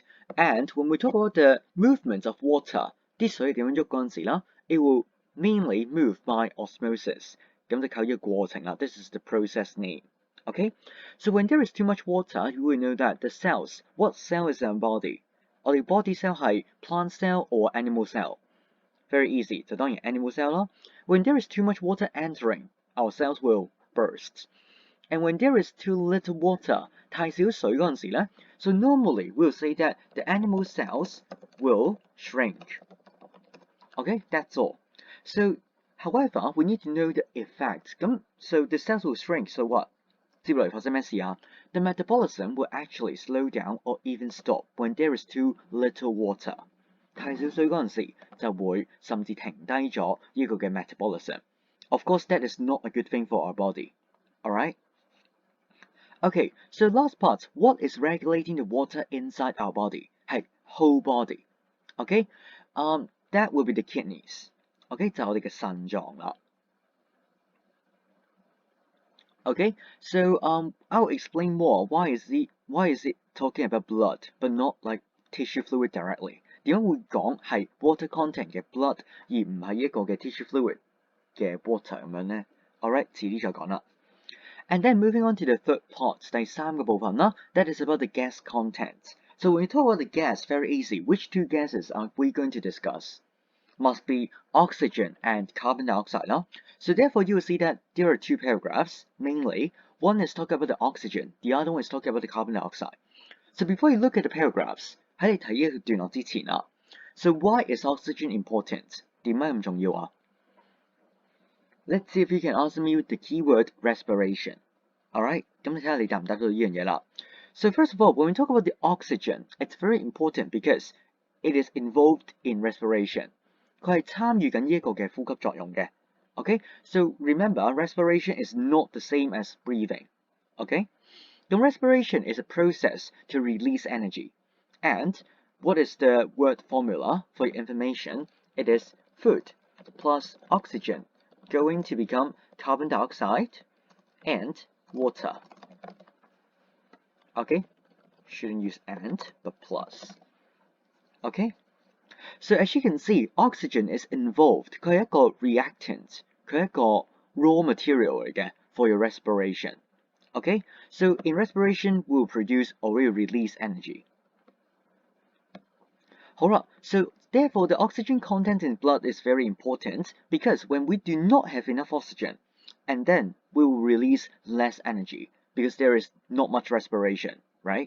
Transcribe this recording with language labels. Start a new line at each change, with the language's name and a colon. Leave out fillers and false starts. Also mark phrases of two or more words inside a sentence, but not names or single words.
English: And when we talk about the movement of water,
Cantonese: 啲水點樣喐嗰陣時啦
English: it will mainly move by osmosis.
Cantonese: 咁就靠呢個過程啦
English: This is the process name. Okay? So when there is too much water, you will know that the cells, what cell is in our body? 我哋 body cell 係 plant cell or animal cell? Very easy,
Cantonese: 就當然
English: animal cell 啦。When there is too much water entering, our cells will burst. And when there is too little water,
Cantonese: 太少水嗰陣時咧
English: so normally we'll say that the animal cells will shrink. Okay, that's all. So, however, we need to know the effect. So the cells will shrink, so what?
Cantonese: 接落嚟發生咩事啊
English: The metabolism will actually slow down or even stop when there is too little water.
Cantonese: 太少水嗰陣時就會甚至停低咗呢個嘅 metabolism.
English: Of course, that is not a good thing for our body. Alright? Okay, so last part, what is regulating the water inside our body? 係 whole body. Okay? That will be the kidneys. Okay?
Cantonese: 就係我哋嘅腎臟啦。
English: Okay, so I'll explain more why is it talking about blood but not like tissue fluid directly.
Cantonese: 點解會講係
English: water content
Cantonese: 嘅 blood 而唔係一個嘅
English: tissue fluid
Cantonese: 嘅 water 咁樣呢 Alright, 遲啲再講啦。
English: And then moving on to the third part,
Cantonese: 第三個部分啦
English: that is about the gas content. So when we talk about the gas, very easy. Which two gases are we going to discuss? Must be oxygen and carbon dioxide. So therefore you will see that there are two paragraphs, mainly. One is talking about the oxygen, the other one is talking about the carbon dioxide. So before you look at the paragraphs,
Cantonese: 喺你睇呢個段落之前啦
English: so why is oxygen important?
Cantonese: 點解咁重要啊
English: Let's see if you can answer me with the keyword respiration. Alright,
Cantonese: 咁你睇下你答唔答到呢樣嘢啦
English: So first of all, when we talk about the oxygen, it's very important because it is involved in respiration.
Cantonese: 佢係參與緊呢一個嘅呼吸作用嘅
English: Okay, so remember, respiration is not the same as breathing. Okay? The respiration is a process to release energy. And what is the word formula for your information? It is food plus oxygen going to become carbon dioxide and water. Okay? Shouldn't use and, but plus. Okay? So as you can see, oxygen is involved.
Cantonese: 佢係一個 reactant. 佢係一個
English: raw material
Cantonese: 嚟嘅
English: for your respiration. Okay? So in respiration, we will produce or we will release energy. 好啦 so therefore the oxygen content in blood is very important because when we do not have enough oxygen, and then we will release less energy because there is not much respiration, right?